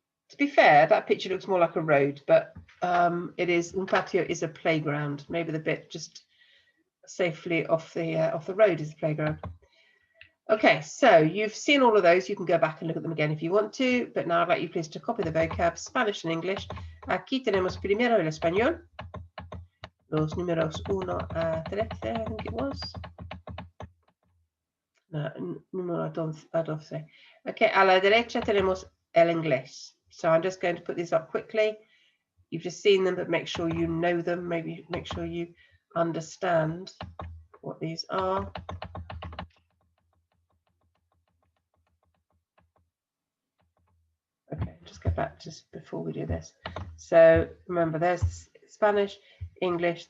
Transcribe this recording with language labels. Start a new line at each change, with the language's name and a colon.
English: To be fair, that picture looks more like a road, but it is, un patio is a playground. Maybe the bit just safely off the road is the playground. Okay, so you've seen all of those. You can go back and look at them again if you want to, but now I'd like you please to copy the vocab, Spanish and English.
Spanish: Aquí tenemos primero el español. Los números 1 a 13,
English: I think it was.
Spanish: No, número 12. Okay, a la derecha tenemos el inglés.
English: So I'm just going to put these up quickly. You've just seen them, but make sure you know them. Maybe make sure you understand what these are. Okay, just go back just before we do this. So remember, there's Spanish, English.